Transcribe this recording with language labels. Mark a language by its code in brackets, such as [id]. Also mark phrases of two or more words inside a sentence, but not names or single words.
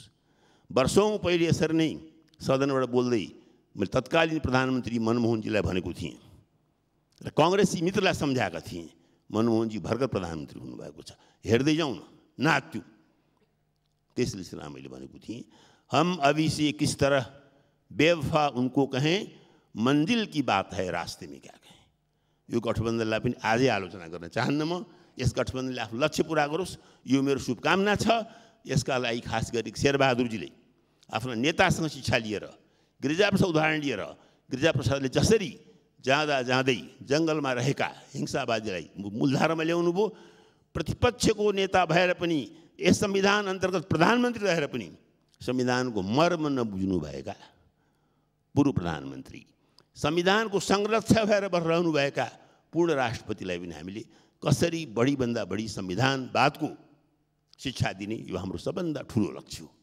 [ne] वर्षौँ पहिले यसरी नै सदनबाट बोल्दै मैले तत्कालीन प्रधानमन्त्री मनमोहनजीलाई भनेको थिएँ र काङ्ग्रेसी मित्रलाई सम्झाएका थिएँ, मनमोहनजी भर्खर प्रधानमन्त्री हुनुभएको छ, हेर्दै जाउँ न, नाच्यौँ। त्यसले सिलसिला मैले भनेको थिएँ, [hi] हम अभी से किस तरह बेवफा उनको कहें, मंजिल की बात है रास्ते में क्या कहें। [ne] यो गठबन्धनलाई पनि आजै आलोचना गर्न चाहन्न म। यस गठबन्धनले आफ्नो लक्ष्य पुरा गरोस्, यो मेरो शुभकामना छ। यसका लागि खास गरी शेरबहादुरजीले आफ्नो नेतासँग शिक्षा लिएर, गिरिजाप्रसाद उदाहरण लिएर, गिरिजाप्रसादले जसरी जाँदै जङ्गलमा रहेका हिंसावादीलाई मूलधारामा ल्याउनु भयो, प्रतिपक्षको नेता भएर पनि यस संविधान अन्तर्गत प्रधानमन्त्री रहेर पनि संविधानको मर्म नबुझ्नुभएका पूर्व प्रधानमन्त्री, संविधानको संरक्षक भएर रहनुभएका पूर्ण राष्ट्रपतिलाई पनि हामीले कसरी बढीभन्दा बढी संविधानवादको शिक्षा दिने, यो हाम्रो सबभन्दा ठुलो लक्ष्य हो।